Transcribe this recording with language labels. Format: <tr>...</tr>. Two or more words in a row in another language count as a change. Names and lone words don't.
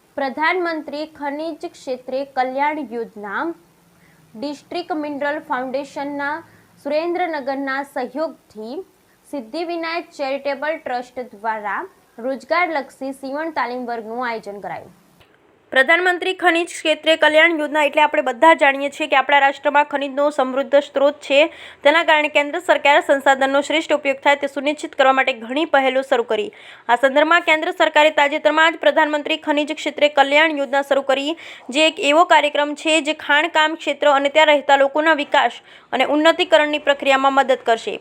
<gu>પ્રધાનમંત્રી ખનિજ ક્ષેત્રે કલ્યાણ યોજના ડિસ્ટ્રિક્ટ મિનરલ ફાઉન્ડેશનના સુરેન્દ્રનગરના સહયોગથી સિદ્ધિવિનાયક ચેરિટેબલ ટ્રસ્ટ દ્વારા રોજગારલક્ષી સીવણ તાલીમ वर्गનું આયોજન કરાયું। પ્રધાનમંત્રી ખનિજ ક્ષેત્રે કલ્યાણ યોજના એટલે આપણે બધા જાણીએ છીએ કે આપણા રાષ્ટ્રમાં ખનિજનો સમૃદ્ધ સ્ત્રોત છે। તેના કારણે કેન્દ્ર સરકારે સંસાધનનો શ્રેષ્ઠ ઉપયોગ થાય તે સુનિશ્ચિત કરવા માટે ઘણી પહેલો શરૂ કરી। આ સંદર્ભમાં કેન્દ્ર સરકારે તાજેતરમાં જ પ્રધાનમંત્રી ખનિજ ક્ષેત્રે કલ્યાણ યોજના શરૂ કરી, જે એક એવો કાર્યક્રમ છે જે ખાણકામ ક્ષેત્ર અને ત્યાં રહેતા લોકોના વિકાસ અને ઉન્નતીકરણની પ્રક્રિયામાં મદદ કરશે।</gu>